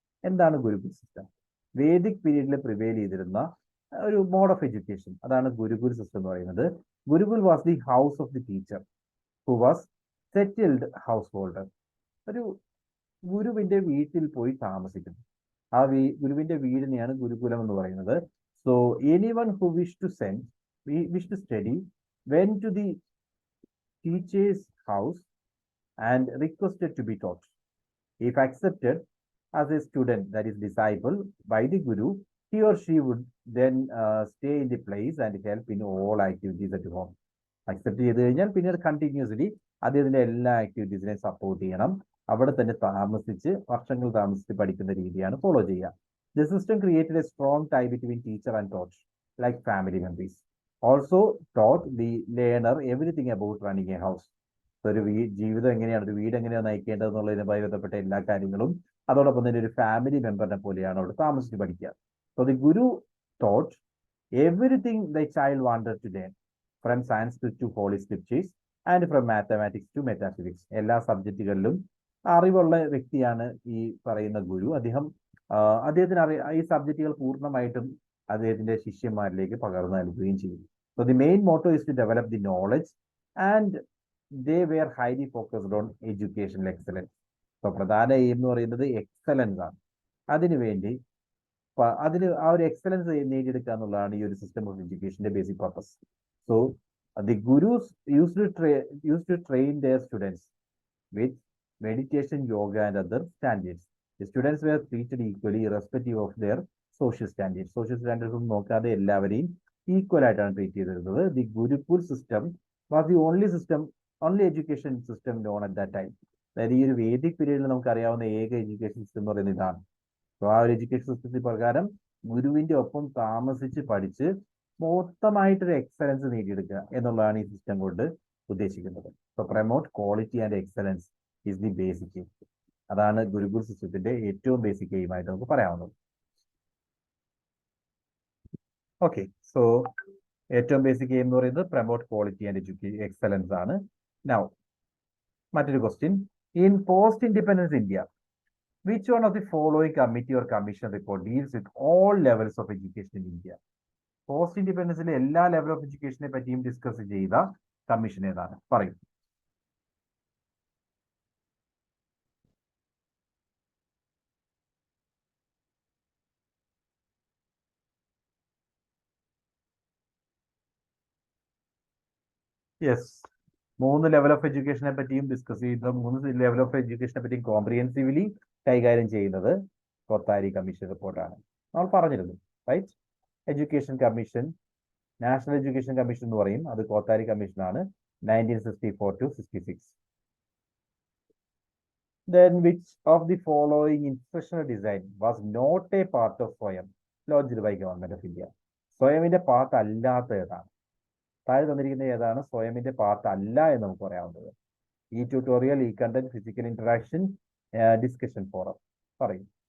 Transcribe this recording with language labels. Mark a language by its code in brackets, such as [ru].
[ml] എന്താണ് Gurukul system? Vedic പീരീഡിൽ prevail ചെയ്തിരുന്ന ഒരു [en] mode of education, [ml] അതാണ് ഗുരുകുൽ സിസ്റ്റം എന്ന് പറയുന്നത്. [en] Gurukul was the house of the teacher who was settled householder. [ml] ഒരു ഗുരുവിന്റെ വീട്ടിൽ പോയി താമസിക്കുന്നു. ആ ഗുരുവിന്റെ വീടിനെയാണ് ഗുരുകുലം എന്ന് പറയുന്നത്. [en] So anyone who wish to study went to the teacher's house and requested to be taught. If accepted as a student, that is disciple by the guru, he or she would then stay in the place and help in all activities at home. [ml] Accept ചെയ്ത് കഴിഞ്ഞാൽ പിന്നീട് continuously അദ്ദേഹത്തിന്റെ എല്ലാ ആക്ടിവിറ്റീസിനെയും support ചെയ്യണം. അവിടെ തന്നെ വർഷങ്ങൾ താമസിച്ച് പഠിക്കുന്ന രീതിയാണ് ഫോളോ ചെയ്യുക. [en] The system created a strong tie between teacher and taught, like family members. Also taught the learner everything about running a house. [ml] ഒരു ജീവിതം എങ്ങനെയാണ്, ഒരു വീട് എങ്ങനെയാണ് നയിക്കേണ്ടത് എന്നുള്ളതിനുമായി ബന്ധപ്പെട്ട എല്ലാ കാര്യങ്ങളും അതോടൊപ്പം തന്നെ ഒരു ഫാമിലി മെമ്പറിനെ പോലെയാണ് അവിടെ താമസിച്ച് പഠിക്കുക. [en] So the guru taught everything the child wanted to learn, from Sanskrit to Holy Scriptures and from mathematics to metaphysics. [ml] എല്ലാ സബ്ജക്റ്റുകളിലും അറിവുള്ള വ്യക്തിയാണ് ഈ പറയുന്ന ഗുരു. അദ്ദേഹത്തിന് ഈ സബ്ജക്റ്റുകൾ പൂർണ്ണമായിട്ടും അദ്ദേഹത്തിന്റെ ശിഷ്യന്മാരിലേക്ക് പകർന്നു നൽകുകയും ചെയ്യും. [en] So the main motto is to develop the knowledge and they were highly focused on educational excellence. [ml] So പ്രധാന എയിം എന്ന് പറയുന്നത് എക്സലൻസ് ആണ്. അതിനുവേണ്ടി ആ ഒരു എക്സലൻസ് നേടിയെടുക്കുക എന്നുള്ളതാണ് ഈ ഒരു system of എഡ്യൂക്കേഷന്റെ basic purpose. [en] So the gurus use to train their students with meditation, yoga, and other standards. The students were treated equally irrespective of their social standards. Social standards [ml] ഒന്നും നോക്കാതെ എല്ലാവരെയും ഈക്വൽ ആയിട്ടാണ് treat ചെയ്തിരുന്നത്. [en] The gurukul system was the only education system known at that time. [ml] അതായത് ഈ ഒരു Vedic പീരീഡിൽ നമുക്ക് അറിയാവുന്ന ഏക എഡ്യൂക്കേഷൻ സിസ്റ്റം എന്ന് പറയുന്നത് ഇതാണ്. സോ ആ ഒരു എഡ്യൂക്കേഷൻ സിസ്റ്റത്തിൽ പ്രകാരം ഗുരുവിന്റെ ഒപ്പം താമസിച്ച് പഠിച്ച് മൊത്തമായിട്ടൊരു എക്സലൻസ് നേടിയെടുക്കുക എന്നുള്ളതാണ് ഈ സിസ്റ്റം കൊണ്ട് ഉദ്ദേശിക്കുന്നത്. [en] So promote quality and excellence is the basic aim. [ml] അതാണ് ഗുരുകുൽ സിസ്റ്റത്തിന്റെ ഏറ്റവും ബേസിക് എയിം ആയിട്ട് നമുക്ക് പറയാവുന്നത്. ഓക്കെ, സോ ഏറ്റവും ബേസിക് എയിം എന്ന് പറയുന്നത് പ്രൊമോട്ട് ക്വാളിറ്റി ആൻഡ് എക്സലൻസ് ആണ്. നൗ മറ്റൊരു question. [en] In post independence India, which one of the following committee or commission report deals with all levels of education in India? [ml] Post ഇൻഡിപെൻഡൻസിലെ എല്ലാ level of എഡ്യൂക്കേഷനെ പറ്റിയും discuss ചെയ്ത commission ഏതാണ്? പറയും. Yes, 3 level of എഡ്യൂക്കേഷനെ പറ്റിയും discuss ചെയ്ത 3 level of എഡ്യൂക്കേഷനെ പറ്റിയും കോംപ്രിഹെൻസീവ്ലി കൈകാര്യം ചെയ്യുന്നത് കൊത്താരി കമ്മീഷൻ റിപ്പോർട്ടാണ്. നമ്മൾ പറഞ്ഞിരുന്നു, right? Education commission, national education commission എന്ന് പറയും, അത് കോത്താരി കമ്മീഷനാണ്, 1964 to 66. [en] Then which of the following instructional design was not a part of SWAYAM launched by Government of India? [ml] സ്വയമിന്റെ part അല്ലാത്ത ഏതാണ്? താഴെ തന്നിരിക്കുന്ന ഏതാണ് സ്വയമിന്റെ പാർട്ട് അല്ല എന്ന് നമുക്ക് പറയാവുന്നത്? ഈ ട്യൂട്ടോറിയൽ, ഈ content, physical interaction, discussion forum. പറയും.